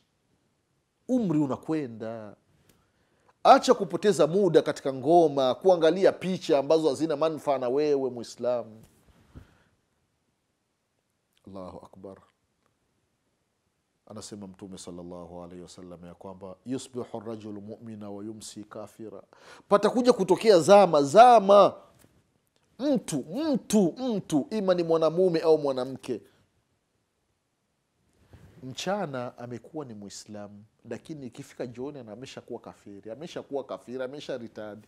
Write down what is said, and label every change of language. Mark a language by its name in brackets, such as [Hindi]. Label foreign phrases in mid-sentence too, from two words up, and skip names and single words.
[Swahili] Umri unakwenda. Acha kupoteza muda katika ngoma, kuangalia picha ambazo hazina manufaa na wewe Muislamu. [Arabic] الله أكبر. [Swahili] Anasema Mtume [Arabic] صلى الله عليه وسلم [Swahili] ya kwamba [Arabic] يصبح الرجل مؤمنا ويمسي كافرا. [Swahili] Patakuja kutokea zama mtu ima ni mwanamume au mwanamke, mchana amekuwa ni Muislamu, lakini ikifika jioni ameshakuwa kafiri, amesharitadi.